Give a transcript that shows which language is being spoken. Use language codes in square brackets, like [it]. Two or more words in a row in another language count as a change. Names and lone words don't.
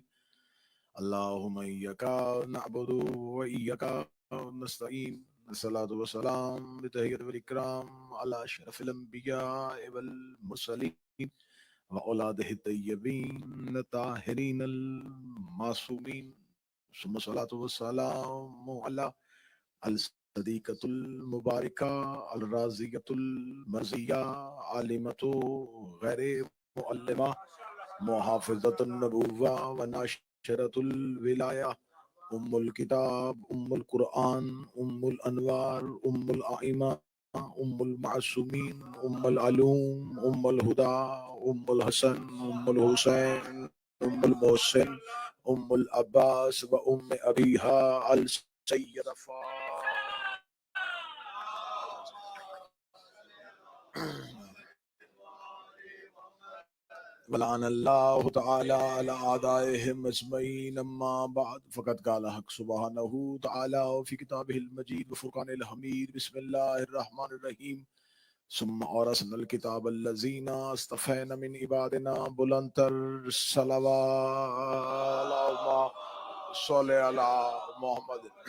[ar] اللہم ایک نعبد و ایک نستعین. الصلاۃ والسلام بتحیۃ والاکرام علی اشرف الانبیاء والمرسلین وأولادہ الطیبین الطاہرین المعصومین. ثم الصلاۃ والسلام علی الصدیقۃ المبارکہ الرازیۃ المرضیہ عالمۃ غیر معلمہ محافظۃ النبوہ وناشرۃ الولایہ ام الکتاب ام القرآن ام الانوار ام الائمہ ام المعصومین ام العلوم ام الہدا ام الحسن ام الحسین ام المحسن ام العباس و ام ابیہا السیدہ ولعن اللہ تعالی علی اعدائهم اجمعین. اما بعد فقد قال حق سبحانہ تعالی فی کتابہ المجید وفرقان الحمید. بسم اللہ الرحمن الرحیم. ثم اورثنا الکتاب الذین اصطفینا من عبادنا. [ur] بلندتر صلوات [ar] اللہم صلی علی محمد.